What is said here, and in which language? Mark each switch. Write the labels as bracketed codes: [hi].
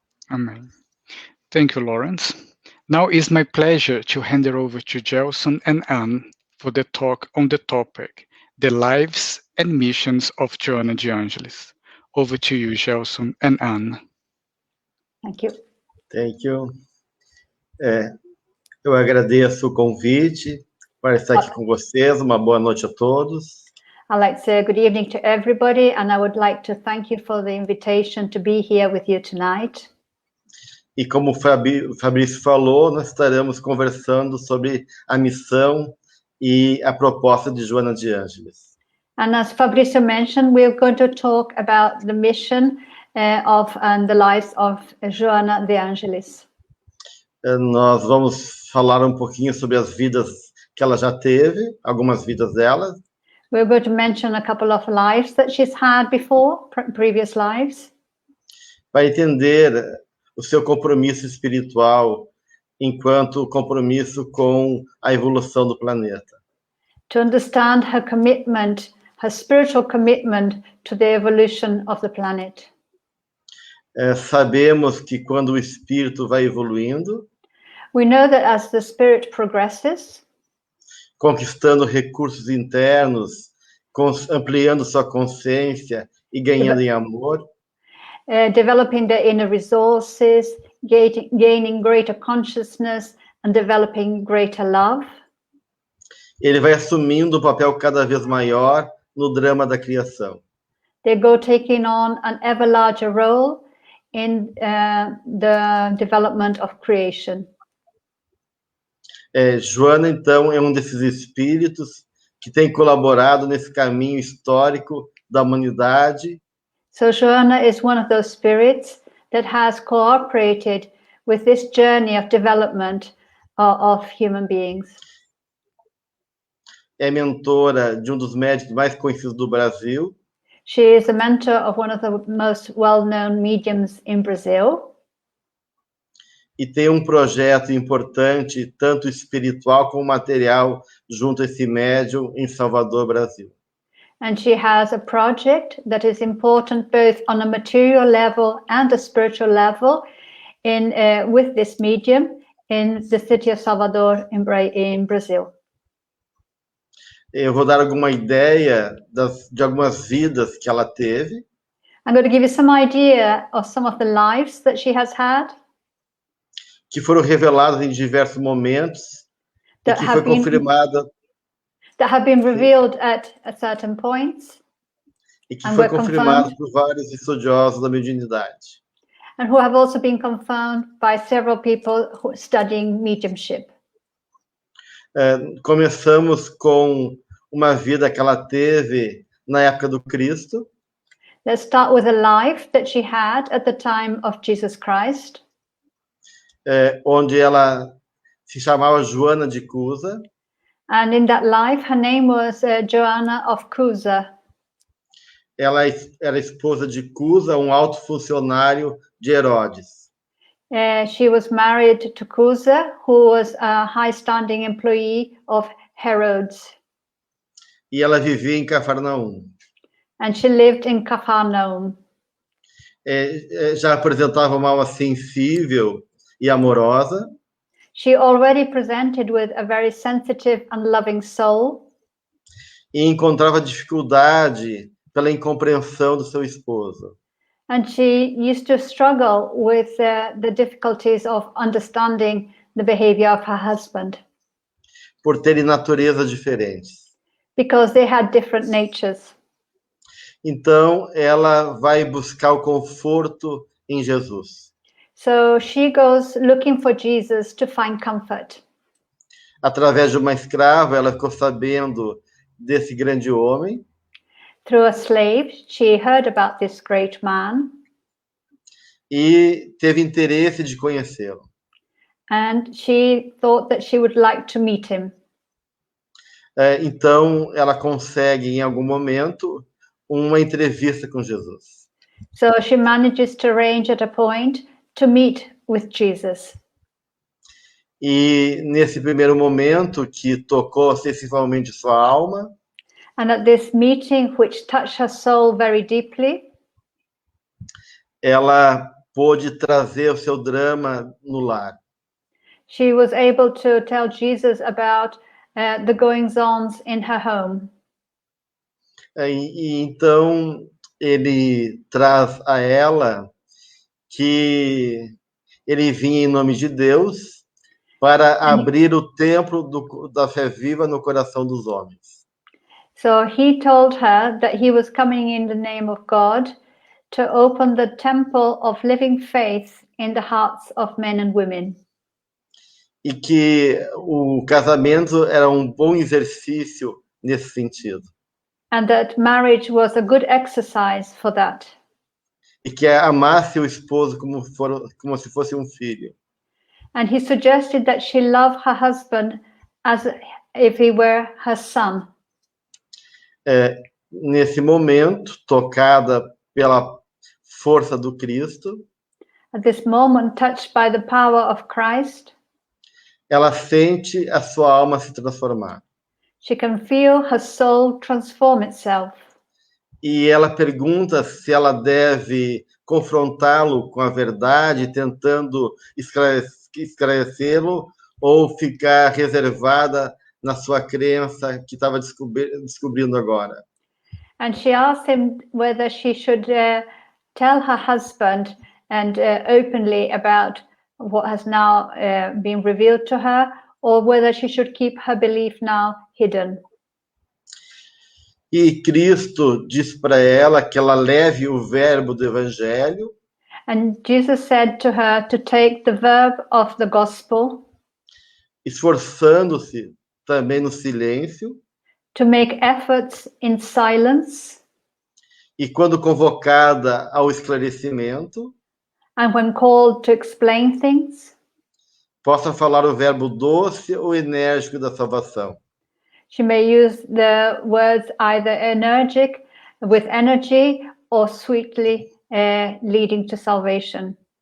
[en] Amen. Thank you, Lawrence. Now it's my pleasure to hand it over to Gelson and Anne for the talk on the topic, the lives and missions of Joanna de Angelis. Over to you, Gelson and Anne. Thank you. Thank you. [pt] Eu agradeço o convite para estar aqui com vocês. Uma boa noite a todos. [en] I'd like to say good evening to everybody, and I would like to thank you for the invitation to be here with you tonight. [pt] E como o Fabrício falou, nós estaremos conversando sobre a missão e a proposta de Joanna de Angelis. [en] And as Fabrício mentioned, we're going to talk about the mission and the lives of Joanna de Angelis. [pt] Nós vamos falar um pouquinho sobre as vidas que ela já teve, algumas vidas dela. [en] We're going to mention a couple of lives that she's had before, previous lives, [pt] Para entender o seu compromisso espiritual enquanto compromisso com a evolução do planeta. [en] to understand her commitment, her spiritual commitment to the evolution of the planet. [pt] Sabemos que quando o espírito vai evoluindo, [en] We know that as the spirit progresses, [pt] conquistando recursos internos, ampliando sua consciência e ganhando em amor, [en] developing the inner resources, gaining greater consciousness, and developing greater love, [pt] ele vai assumindo um papel cada vez maior no drama da criação. [en] they go taking on an ever larger role in the development of creation. [pt] Joana, então, é um desses espíritos que tem colaborado nesse caminho histórico da humanidade. [en] So Joanna is one of those spirits that has cooperated with this journey of development of human beings. [pt] É mentora de um dos médicos mais conhecidos do Brasil. [en] She is a mentor of one of the most well-known mediums in Brazil. [pt] E tem um projeto importante, tanto espiritual como material, junto a esse médium em Salvador, Brasil. [en] And she has a project that is important both on a material level and a spiritual level with this medium in the city of Salvador in Brazil. [pt] Eu vou dar alguma ideia de algumas vidas que ela teve. [en] I'm going to give you some idea of some of the lives that she has had. [pt] Que foram reveladas em diversos momentos e que foi confirmada. [en] That have been revealed at certain points. [pt] E que foi confirmado por vários estudiosos da mediunidade. [en] And who have also been confirmed by several people studying mediumship. [pt] Começamos com uma vida que ela teve na época do Cristo. [en] Let's start with a life that she had at the time of Jesus Christ. [pt] Onde ela se chamava Joana de Cusa. [en] And in that life, her name was Joanna of Cusa. [pt] Ela era esposa de Cusa, um alto funcionário de Herodes. [en] She was married to Cusa, who was a high-standing employee of Herodes. [pt] E ela vivia em Cafarnaum. [en] And she lived in Capernaum. [pt] Já apresentava uma alma sensível e amorosa. [en] She already presented with a very sensitive and loving soul. [pt] E encontrava dificuldade pela incompreensão do seu esposo. [en] And she used to struggle with the difficulties of understanding the behavior of her husband. [pt] Por terem naturezas diferentes. [en] Because they had different natures. [pt] Então, ela vai buscar o conforto em Jesus. [en] So she goes looking for Jesus to find comfort. [pt] Através de uma escrava, ela ficou sabendo desse grande homem. [en] Through a slave, she heard about this great man. [pt] E teve interesse de conhecê-lo. [en] And she thought that she would like to meet him. [pt] Então, ela consegue, em algum momento, uma entrevista com Jesus. [en] So she manages to arrange at a point to meet with Jesus. [pt] E nesse primeiro momento, que tocou sensivelmente sua alma, [en] and at this meeting, which touched her soul very deeply, [pt] ela pôde trazer o seu drama no lar. [en] She was able to tell Jesus about the goings-ons in her home. [pt] E então ele traz a ela que ele vinha em nome de Deus para abrir o templo da fé viva no coração dos homens. [en] So he told her that he was coming in the name of God to open the temple of living faith in the hearts of men and women. [pt] E que o casamento era um bom exercício nesse sentido. [en] And that marriage was a good exercise for that. [pt] E que amasse o esposo como se fosse um filho. [en] And he suggested that she love her husband as if he were her son. [pt] Nesse momento, tocada pela força do Cristo, [en] At this moment, touched by the power of Christ, [pt] ela sente a sua alma se transformar. [en] she can feel her soul transform itself. [pt] E ela pergunta se ela deve confrontá-lo com a verdade, tentando esclarecê-lo, ou ficar reservada na sua crença que estava descobrindo agora. [en] And she asked him whether she should tell her husband and openly about what has now been revealed to her, or whether she should keep her belief now hidden. [pt] E Cristo diz para ela que ela leve o verbo do evangelho. [en] And Jesus said to her to take the verb of the gospel, [pt] esforçando-se também no silêncio. [en] to make efforts in silence. [pt] E quando convocada ao esclarecimento, [en] And when called to explain things, [pt] possa falar o verbo doce ou enérgico da salvação. [en] she may use the words either energetic, with energy, or sweetly leading to salvation,